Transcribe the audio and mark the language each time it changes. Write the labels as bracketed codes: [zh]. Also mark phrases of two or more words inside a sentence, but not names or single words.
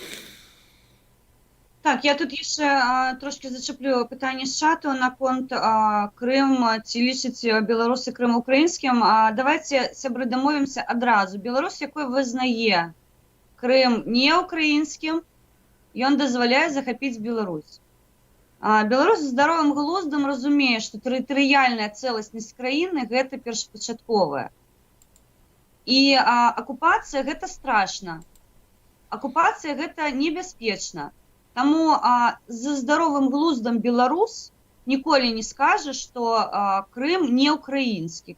[uk] Так, я тут ще трошки зачеплю питання з чату на конт Крим, [be] ці лічать білоруси [uk] Крим українським. Давайте, сябри, домовимося одразу. Білорусь, який визнає Крим не українським, [be] ён дазваляе захапіць Беларусь. Беларусь з здаровым глуздам разумее, што тэрытарыяльная цэласнасць краіны гэта першапачатковая. І акупацыя гэта страшна. Акупацыя гэта небяспечна. Таму з здаровым глуздам беларус ніколі не скажа, што Крым не украінскі.